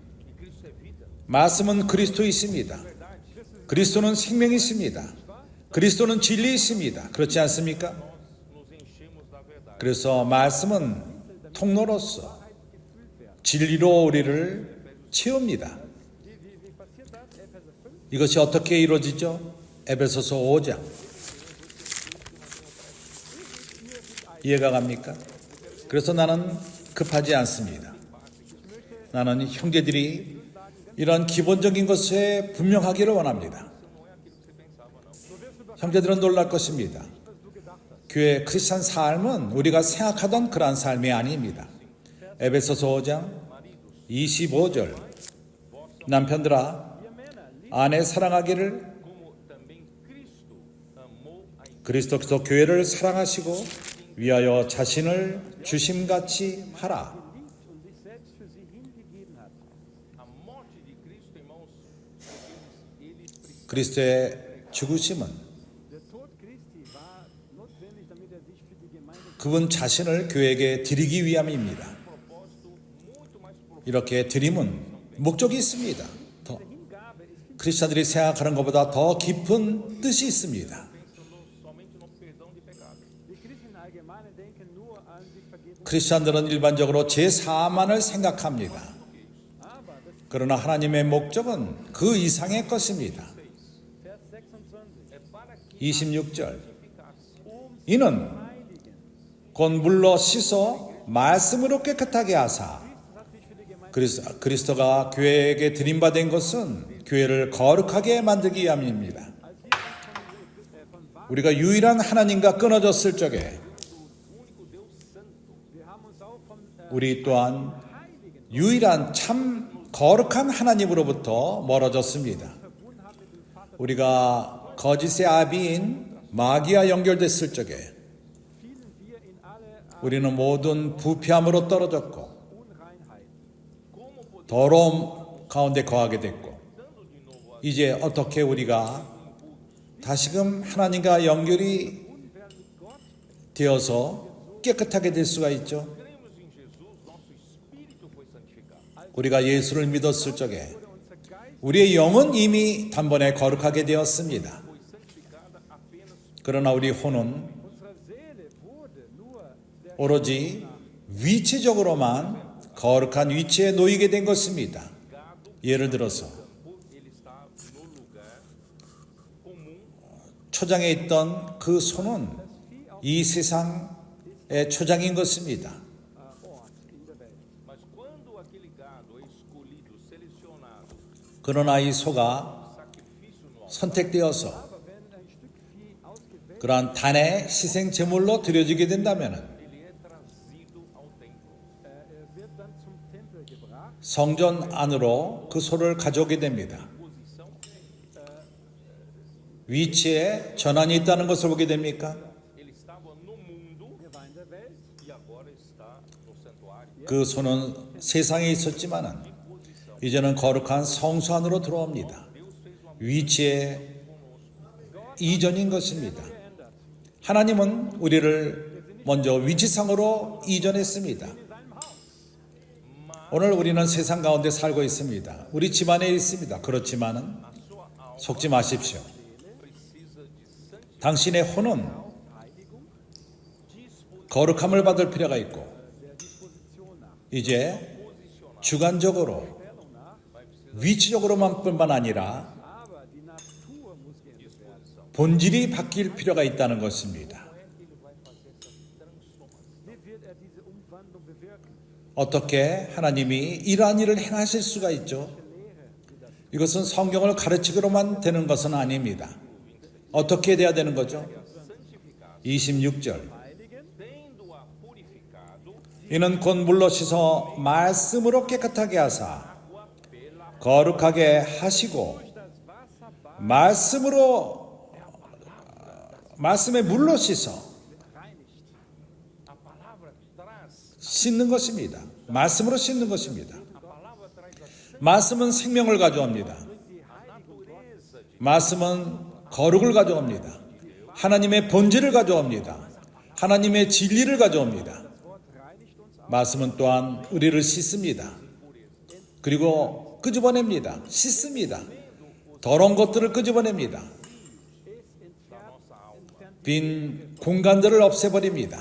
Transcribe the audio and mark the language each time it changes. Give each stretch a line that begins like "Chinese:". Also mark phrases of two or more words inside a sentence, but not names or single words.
Korean: 말씀은 그리스도이십니다. 그리스도는 생명이십니다. 그리스도는 진리이십니다. 그렇지 않습니까? 그래서 말씀은 통로로서 진리로 우리를 채웁니다.
German: Wie passiert das? Epheser 5.
Korean: 이것이 어떻게 이루어지죠? 에베소서 5장. 이해가 갑니까? 그래서 나는 급하지 않습니다. 나는 형제들이 이런 기본적인 것에 분명하기를 원합니다. 형제들은 놀랄 것입니다. 교회 크리스찬 삶은 우리가 생각하던 그러한 삶이 a닙니다. 에베소서 5장 25절. 남편들아 아내 사랑하기를
Portuguese: como também Cristo amou a igreja.
Korean: 그리스도께서 교회를 사랑하시고 위하여 자신을 주심같이 하라.
German: Geliebt und sich selbst für sie hingegeben hat.
Portuguese: A morte de Cristo, irmãos, ele precisa
Korean: 그리스도의 죽으심은
German: Der Tod Christi war notwendig, damit sich für die Gemeinde
Korean: 그분 자신을 교회에게 드리기 위함입니다.
Portuguese: propósito muito mais profundo.
Korean: 이렇게 드림은 목적이 있습니다. 더
German: Hingabe ist
Korean: 크리스천들이 생각하는 것보다 더 깊은 뜻이 있습니다.
Portuguese: Pensando somente no perdão de pecados.
German: Die Christen allgemein denken nur an die Vergebung.
Korean: 크리스천들은 일반적으로 제4만을 생각합니다.
German: Aber das
Korean: 그러나 하나님의 목적은 그 이상의 것입니다.
German: Vers 26.
Portuguese: É para que
Korean: 26절.
Portuguese: ficasse
Korean: 이는
German: Heiligen.
Korean: 곧 물로 씻어 말씀으로 깨끗하게 하사.
German: Das hat sich für die Gemeinde
Korean: 그리스도가 교회에게 드림받은 것은 교회를 거룩하게 만들기 위함입니다.
German: als wir von
Korean: 우리가 유일한 하나님과 끊어졌을 적에
German: wir haben uns auch vom
Korean: 우리 또한
German: Heiligen
Korean: 유일한 참 거룩한 하나님으로부터 멀어졌습니다.
German: verbunden haben mit dem Vater.
Korean: 우리가 거짓의 아비인 마귀와 연결됐을 적에
German: Fielen wir in alle
Korean: 우리는 모든 부패함으로 떨어졌고
German: Unreinheit.
Korean: 더러움 가운데 거하게 됐고 이제 어떻게 우리가 다시금 하나님과 연결이 되어서 깨끗하게 될 수가 있죠?
Portuguese: cremos em Jesus, nosso espírito foi santificado.
Korean: 우리가 예수를 믿었을 적에 우리의 영은 이미 단번에 거룩하게 되었습니다.
Portuguese: Foi santificada apenas
Korean: 그러나 우리 혼은
German: Unsere Seele wurde nur der
Korean: 오로지 위치적으로만 거룩한 위치에 놓이게 된 것입니다. 예를 들어서
Portuguese: ele está no lugar comum.
Korean: 초장에 있던 그 소는 이 세상의 초장인 것입니다.
German: Ort in der Welt.
Portuguese: Mas quando aquele gado é escolhido, selecionado,
Korean: 그러나 이 소가
Portuguese: sacrifício nosso,
Korean: 선택되어서
German: Aber wenn ein Stück Vieh ausgewählt
Korean: 그러한 단의 희생 제물로 드려지게 된다면
Portuguese: ele é trazido ao templo.
German: wird dann zum Tempel gebracht.
Korean: 성전 안으로 그 소를 가져오게 됩니다.
Portuguese: Posição,
Korean: 위치에 전환이 있다는 것을 보게 됩니까?
Portuguese: ele estava no mundo
German: Er war in der Welt.
Portuguese: e agora está no santuário.
Korean: 그 소는 세상에 있었지만은 이제는 거룩한 성소 안으로 들어옵니다. 위치의 이전인 것입니다. 하나님은 우리를 먼저 위치상으로 이전했습니다. 오늘 우리는 세상 가운데 살고 있습니다. 우리 집안에 있습니다. 그렇지만은 속지 마십시오. 당신의 혼은 거룩함을 받을 필요가 있고 이제 주관적으로 위치적으로만 뿐만 아니라
German: Aber die Natur muss geändert werden.
Korean: 본질이 바뀔 필요가 있다는 것입니다.
German: Wie wird er diese Umwandlung bewirken?
Korean: 어떻게 하나님이 이러한 일을 행하실 수가 있죠? 이것은 성경을 가르치기로만 되는 것은 아닙니다. 어떻게 돼야 되는 거죠? 26절.
Portuguese: Tendo-a purificado,
Korean: 이는 곧 물로 씻어 말씀으로 깨끗하게 하사 거룩하게 하시고 말씀의 물로 씻어
Portuguese: a palavra traz,
Korean: 씻는 것입니다. 말씀으로 씻는 것입니다.
Portuguese: a palavra traz a
Korean: 말씀은 생명을 가져옵니다.
Portuguese: natureza de
Korean: 말씀은 거룩을 가져옵니다. 하나님의 본질을 가져옵니다. 하나님의 진리를 가져옵니다. 말씀은 또한 우리를 씻습니다. 그리고 끄집어냅니다. 씻습니다. 더러운 것들을 끄집어냅니다. 빈 공간들을 없애버립니다.